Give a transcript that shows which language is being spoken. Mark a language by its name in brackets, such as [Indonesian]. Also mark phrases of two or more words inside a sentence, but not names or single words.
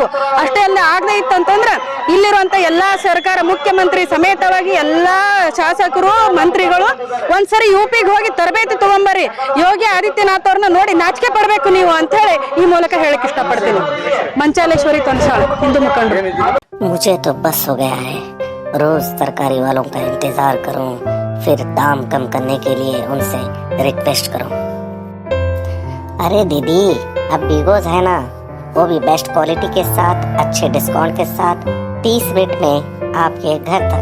[Kannada] ಅಷ್ಟೇ ಅಲ್ಲ, ಆಗದೆ ಇತ್ತಂತಂದ್ರೆ ಇಲ್ಲಿರುವಂತ ಎಲ್ಲಾ ಸರ್ಕಾರ ಮುಖ್ಯಮಂತ್ರಿ ಸಮೇತವಾಗಿ ಎಲ್ಲಾ ಶಾಸಕರು ಮಂತ್ರಿಗಳು ಒಂದ್ಸರಿ ಯುಪಿಗೆ ಹೋಗಿ ತರಬೇತಿ ತಗೊಂಬರ್ರಿ. ಯೋಗಿ ಆದಿತ್ಯನಾಥ್ ಅವ್ರನ್ನ ನೋಡಿ ನಾಚಿಕೆ ಪಡ್ಬೇಕು ನೀವು ಅಂತ ಹೇಳಿ ಈ ಮೂಲಕ ಹೇಳಕ್ ಇಷ್ಟಪಡ್ತೀನಿ. ಮಂಚಾಲೇಶ್ವರಿ ತೊನ್ಸಾಳ್, ಹಿಂದೂ ಮುಖಂಡರು. [Hindi] मुझे तो बस हो गया है, रोज तरकारी वालों का इंतजार करूं, फिर दाम कम करने के लिए उनसे रिक्वेस्ट करूं। अरे दीदी, अब बिगोज है ना, वो भी [English] best quality [Hindi] के साथ अच्छे डिस्काउंट के साथ 30 मिनट में आपके घर तक।